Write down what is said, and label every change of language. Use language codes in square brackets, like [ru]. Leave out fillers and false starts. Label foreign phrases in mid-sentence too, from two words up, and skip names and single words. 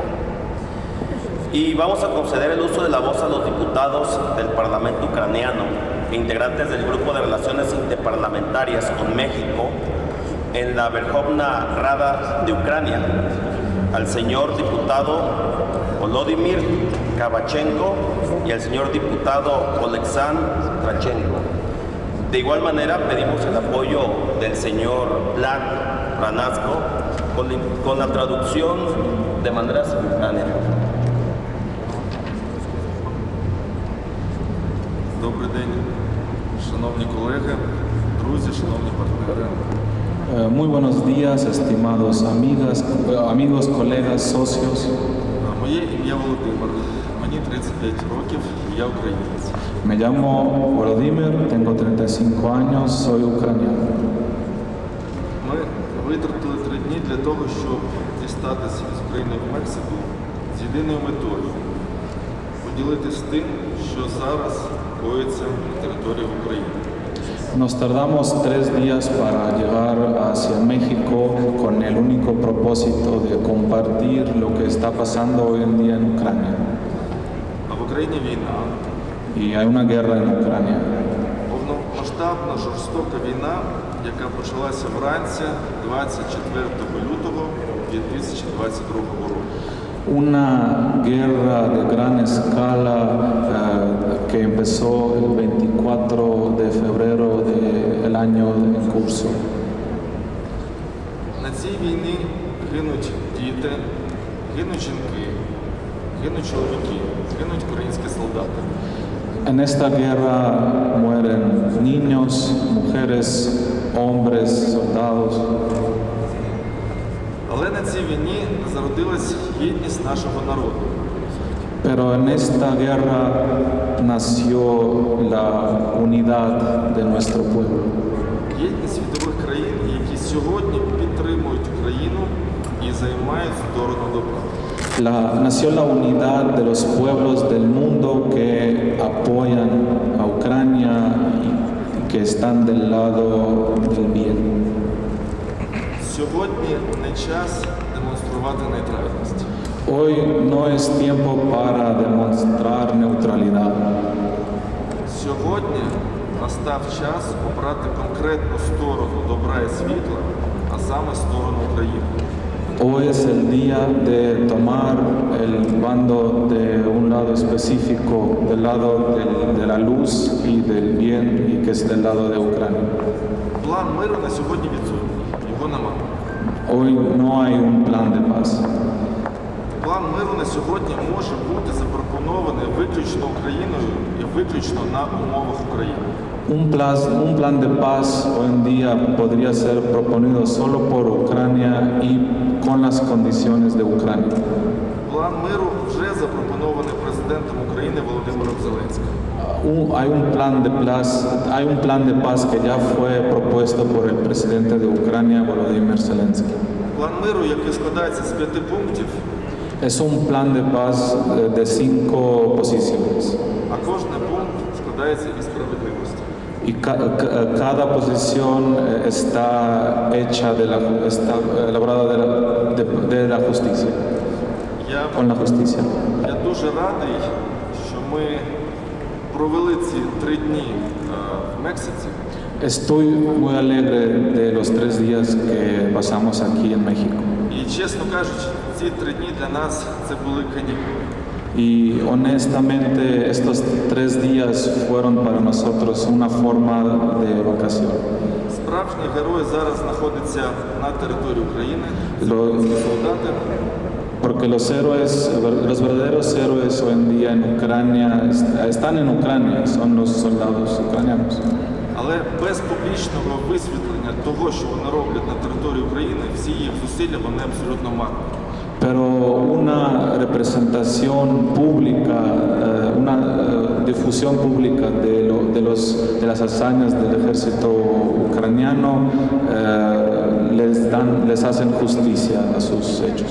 [es] Y vamos a conceder el uso de la voz a los diputados del Parlamento ucraniano e integrantes del Grupo de Relaciones Interparlamentarias con México en la Verkhovna Rada de Ucrania, al señor diputado Volodymyr Kavachenko y al señor diputado Oleksandr Trachenko. De igual manera pedimos el apoyo del señor Vlad Franasco con la traducción de manera simultánea. [uk] Добрий день, шановні колеги, друзі, шановні партнери. [es] Muy buenos días, estimados amigos, colegas, socios. [uk] Моє ім'я Володимир, мені 35 років, я українець. [es] Me llamo Volodymyr, tengo 35 años, soy ucraniano. [uk] Ми витратили 3 дні для того, щоб дістатися з України в Мексику з єдиною метою – поділитися тим, що зараз коїться на території України. [es] Nos tardamos 3 días para llegar hacia México con el único propósito de compartir lo que está pasando hoy en día en Ucrania. [uk] А в Україні війна. [es] Y hay una guerra en Ucrania. [uk] Повномасштабна жорстока війна, яка почалася вранці 24 лютого 2022 року. [es] Una guerra de gran escala que empezó el 24 de febrero del año en curso. [uk] На цій війні гинуть діти, гинуть жінки, гинуть чоловіки, гинуть українські солдати. [es] En esta guerra mueren niños, mujeres, hombres, soldados. [uk] Але на цій війні зародилась єдність нашого народу. [es] Pero en esta guerra nació la unidad de nuestro pueblo. [uk] Єдність світових країн, які сьогодні підтримують Україну і займають сторону добра. [es] Nació la unidad de los pueblos del mundo que apoyan a Ucrania y que están del lado del bien. [uk] Сьогодні не час демонструвати нейтральність. [es] Hoy no es tiempo para demostrar neutralidad. [uk] Сьогодні настав час обрати конкретну сторону добра і світла, а саме сторону України. [es] Hoy es el día de tomar el bando de un lado específico, del lado de la luz y del bien, y que es del lado de Ucrania. [uk] План миру на сьогодні відсутній, його немає. [es] Hoy no hay un plan de paz. [uk] План миру на сьогодні може бути запропонований виключно Україною і виключно на умовах України. [es] Un plan de paz hoy en día podría ser proponido solo por Ucrania y con las condiciones de Ucrania. [uk] План миру вже запропонований президентом України Володимиром Зеленським. [es] Hay un plan de paz que ya fue propuesto por el presidente de Ucrania, Volodymyr Zelensky. [uk] План миру, який складається з 5 пунктів, [es] Es un plan de paz de 5 posiciones. [uk] а кожен пункт складається із справедливості. [es] Y cada posición está hecha está elaborada de la justicia, con la justicia. [uk] Я дуже радий, що ми провели ці 3 дні в Мексиці. [es] Estoy muy alegre de los 3 días que pasamos aquí en México. [uk] І, чесно кажучи, ці 3 дні для нас це були канікули. [es] Y honestamente estos 3 días fueron para nosotros una forma de vacación. [uk] Справжні герої зараз знаходяться на території України. Це [es] Lo- [uk] українські солдати. [es] Porque los verdaderos héroes hoy en día en Ucrania están en Ucrania, son los soldados ucranianos. [uk] Але без публічного висвітлення того, що вони роблять на території України, всі їх зусилля, вони абсолютно марні. [es] Pero una representación pública, una difusión pública de las hazañas del ejército ucraniano les hacen justicia a sus hechos.